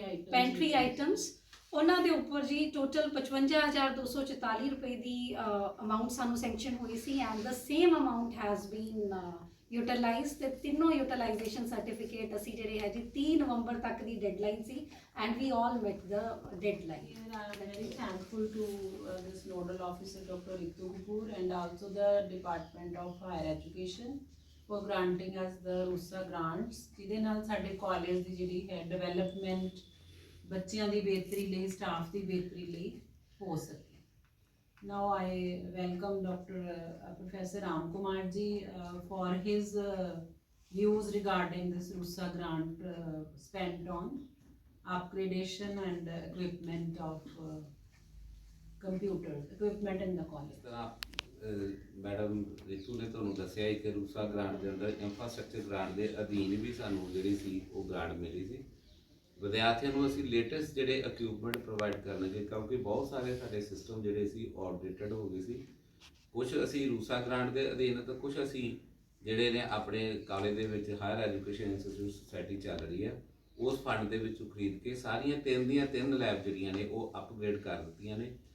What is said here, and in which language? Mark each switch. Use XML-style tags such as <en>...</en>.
<pa>Pantry items, ਉਹਨਾਂ ਦੇ ਉੱਪਰ ਜੀ ਟੋਟਲ 55,244 ਰੁਪਏ ਦੀ ਅਮਾਊਂਟ ਸਾਨੂੰ ਸੈਂਕਸ਼ਨ ਹੋਈ ਸੀ</pa> <en>and the same amount has been utilise</en> <pa>ਤੇ ਤਿੰਨੋਂ ਯੂਟਿਲਾਈਜੇਸ਼ਨ ਸਰਟੀਫਿਕੇਟ ਅਸੀਂ ਜਿਹੜੇ ਹੈ ਜੀ 30 ਨਵੰਬਰ ਤੱਕ ਦੀ deadline ਸੀ</pa> <en>And we all met the deadline. I am very thankful to this nodal officer Dr. Ritu Kapoor and also the Department of Higher Education for granting us the RUSA grants,</en> <pa>ਜਿਹਦੇ ਨਾਲ ਸਾਡੇ college ਦੀ ਜਿਹੜੀ ਹੈ development ਬੱਚਿਆਂ ਦੀ ਬਿਹਤਰੀ ਲਈ, staff ਦੀ ਬਿਹਤਰੀ ਲਈ ਹੋ ਸਕੇ।</pa> <en>Now I welcome Dr. Professor Ram Kumar ji for his views regarding this RUSA grant spent on upgradation and equipment of computers, equipment in the college.</en> <pa>Madam Ritu ਨੇ ਤੁਹਾਨੂੰ ਦੱਸਿਆ ਕਿ ਰੂਸਾ ਗ੍ਰਾਂਟ ਦੇ ਅੰਦਰ ਇੰਫਰਾਸਟ੍ਰਕਚਰ ਗ੍ਰਾਂਟ ਦੇ ਅਧੀਨ ਵੀ ਸਾਨੂੰ ਜਿਹੜੀ ਸੀ ਉਹ ਗ੍ਰਾਂਟ ਮਿਲੀ ਸੀ। ਵਿਦਿਆਰਥੀਆਂ ਨੂੰ ਅਸੀਂ ਲੇਟੈਸਟ ਜਿਹੜੇ ਇਕਵਿਪਮੈਂਟ ਪ੍ਰੋਵਾਈਡ ਕਰਨਗੇ, ਕਿਉਂਕਿ ਬਹੁਤ ਸਾਰੇ ਸਾਡੇ ਸਿਸਟਮ ਜਿਹੜੇ ਸੀ ਆਊਟਡੇਟਡ ਹੋ ਗਏ ਸੀ। ਕੁਝ ਅਸੀਂ ਰੂਸਾ ਗ੍ਰਾਂਟ ਦੇ ਅਧੀਨ ਤਾਂ ਕੁਝ ਅਸੀਂ ਜਿਹੜੇ ਨੇ ਆਪਣੇ ਕਾਲਜ ਦੇ ਵਿੱਚ ਹਾਇਰ ਐਜੂਕੇਸ਼ਨ ਇੰਸਟੀਚਿਊਟ ਸੁਸਾਇਟੀ ਚੱਲ ਰਹੀ ਹੈ ਉਸ ਫੰਡ ਦੇ ਵਿੱਚੋਂ ਖਰੀਦ ਕੇ ਸਾਰੀਆਂ ਤਿੰਨ ਲੈਬ ਜਿਹੜੀਆਂ ਨੇ ਉਹ ਅਪਗ੍ਰੇਡ ਕਰ ਦਿੱਤੀਆਂ ਨੇ।</pa>